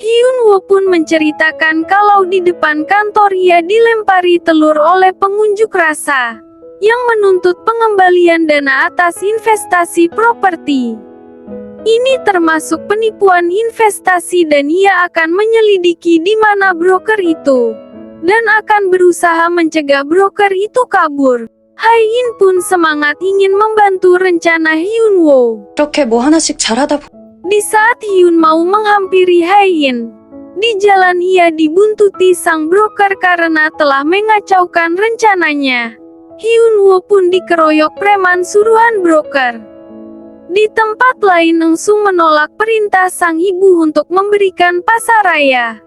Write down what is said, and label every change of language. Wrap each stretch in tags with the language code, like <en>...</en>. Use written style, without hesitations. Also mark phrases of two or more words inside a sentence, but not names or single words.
<id>Hyunwoo pun menceritakan kalau di depan kantor ia dilempari telur oleh pengunjuk rasa yang menuntut pengembalian dana atas investasi properti. Ini termasuk penipuan investasi dan ia akan menyelidiki di mana broker itu dan akan berusaha mencegah broker itu kabur. Hae-in pun semangat ingin membantu rencana Hyunwoo.</id> <ko>이렇게 뭐 하나씩 잘하다</ko> <id>Di saat Hyun mau menghampiri Hae-in, di jalan ia dibuntuti sang broker karena telah mengacaukan rencananya. Hyunwoo pun dikeroyok preman suruhan broker. Di tempat lain Eng Sung menolak perintah sang ibu untuk memberikan pasaraya.</id>